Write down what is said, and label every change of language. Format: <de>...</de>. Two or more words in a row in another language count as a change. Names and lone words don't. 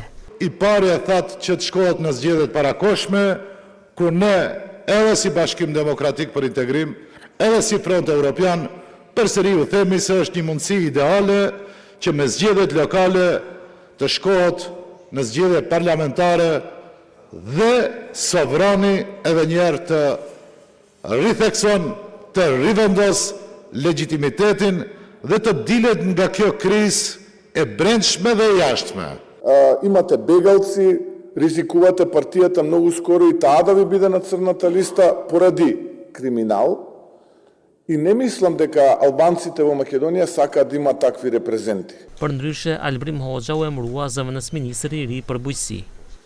<sq>I pari e thatë që të shkohet në zgjedhjet parakohshme, ku ne edhe si Bashkim Demokratik për Integrim, edhe si Front Evropian, përsëri u themi se është një mundësi ideale që me zgjedhjet lokale të shkohet në zgjedhje parlamentare dhe sovrani edhe njerë të rithekson, të rivendos legitimitetin dhe të dilet nga kjo krizë e brendshme dhe jashtme.</sq> <mk>Imate begalci, rizikuvate partijata mnogo skoro i tada vi bide na crната листа поради криминал. I ne mislim дека албанците во Македонија сакаат да имаат такви репрезенти.</mk> <sq>Përndryshe, Albrim Hoxha u emërua zëvendësministri i ri për bujqësi.</sq>